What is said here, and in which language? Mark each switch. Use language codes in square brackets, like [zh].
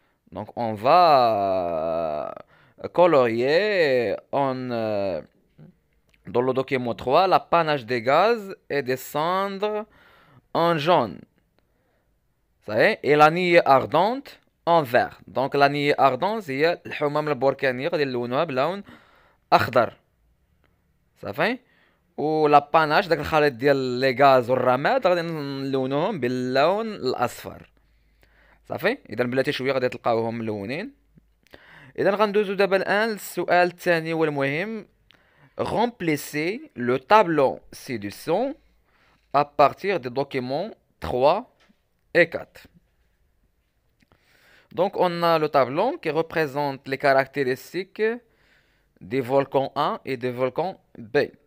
[fr] Donc on va colorier dans le document 3 la panache des gaz et des cendres en jaune. Ça y est, et la nuée ardente en vert. Donc la nuée ardente [ar] هي الحمم البركانية غادي نلونوها بلون اخضر صافي، ولا باناش داك الخليط ديال لي غاز والرماد غادي نلونوهم باللون الاصفر صافي. اذا بلاتي شويه غادي تلقاوهم ملونين. اذا غندوزو دابا الان للسؤال الثاني والمهم. [fr] remplissez le tableau ci-dessous à partir des documents 3 et 4. Donc on a le tableau qui représente les caractéristiques des volcans A et des volcans B.